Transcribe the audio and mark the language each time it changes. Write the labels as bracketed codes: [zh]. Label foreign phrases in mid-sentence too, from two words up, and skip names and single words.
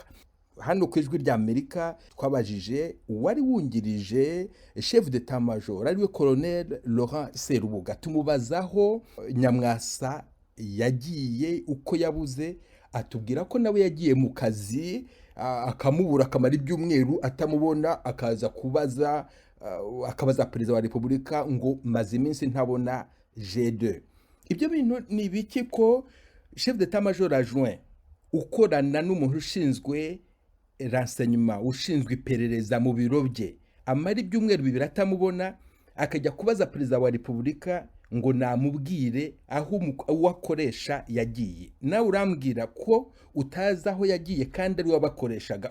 [rw] Hano ku Ijwi ry'Amerika twabajije uwari wungirije [fr] chef d'état major [rw] ariwe Colonel Laurent Serubuga, tumubazaho Nyamwasa yagiye uko yabuze, atubwira ko nawe yagiye mu kazi akamubura akamara ibyumweru atamubona, akaza kubaza akabaza perezida wa Repubulika ngo maze iminsi ntabona G2. Ibyo bintu ni ibiki ko [fr] chef d'état major adjoint [rw] ukorana n'umuntu ushinzwe renseignement, ushinzwe iperereza mu biro bye, amara ibyumweru bibiri atamubona, akajya kubaza perezida wa Repubulika ngo namubwire aho uwakoresha yagiye? Nawe urambwira ko utazi aho yagiye kandi ari wabakoreshaga.